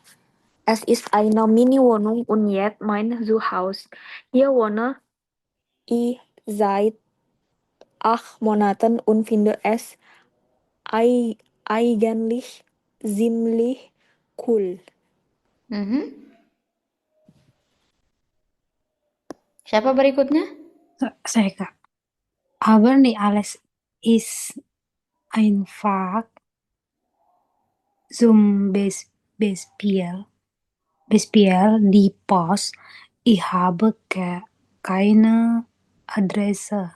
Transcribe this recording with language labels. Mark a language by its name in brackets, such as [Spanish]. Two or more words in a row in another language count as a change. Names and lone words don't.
[German] Es ist eine Mini-Wohnung und jetzt mein Zuhause. Hier wohne ich seit 8 Monaten und finde es eigentlich ziemlich cool. [Indonesian] Siapa berikutnya? Saya, Kak. [German] Aber nicht alles ist einfach zum Beispiel die Post. Ich habe keine Adresse.